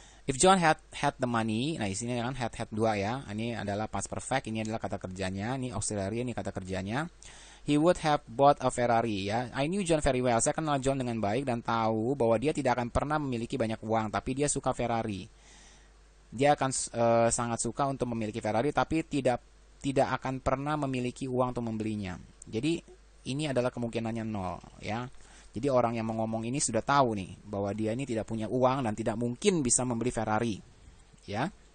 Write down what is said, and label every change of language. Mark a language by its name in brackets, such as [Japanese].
[English] If John had the money, [Indonesian] nah di sini kan [English] had 2 ya. [Indonesian] Ini adalah past perfect, ini adalah kata kerjanya, ini auxiliary, ini kata kerjanya. [English] He would have bought a Ferrari, ya. I knew John very well. [Indonesian] Saya kenal John dengan baik dan tahu bahwa dia tidak akan pernah memiliki banyak uang, tapi dia suka Ferrari. Dia akan sangat suka untuk memiliki Ferrari, tapi tidak akan pernah memiliki uang untuk membelinya. Jadi ini adalah kemungkinannya 0, ya. Jadi orang yang ngomong ini sudah tahu nih bahwa dia ini tidak punya uang dan tidak mungkin bisa membeli Ferrari, ya.